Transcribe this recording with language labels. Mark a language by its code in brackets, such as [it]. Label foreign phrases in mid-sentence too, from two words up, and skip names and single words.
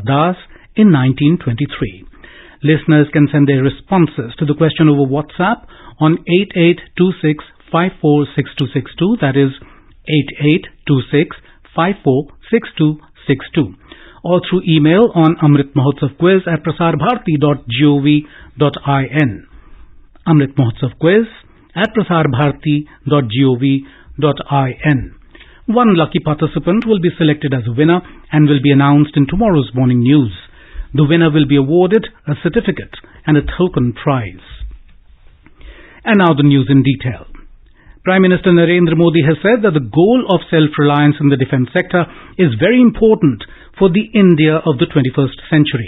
[en] Das in 1923? Listeners can send their responses to the question over WhatsApp on 8826546262, that is 8826546262, or through email on amritmahotsavquiz@prasarbharati.gov.in. Amrit Mahotsav Quiz at prasarbharati.gov.in. One lucky participant will be selected as a winner and will be announced in tomorrow's morning news. The winner will be awarded a certificate and a token prize. And now the news in detail. Prime Minister Narendra Modi has said that the goal of self-reliance in the defence sector is very important for the India of the 21st century.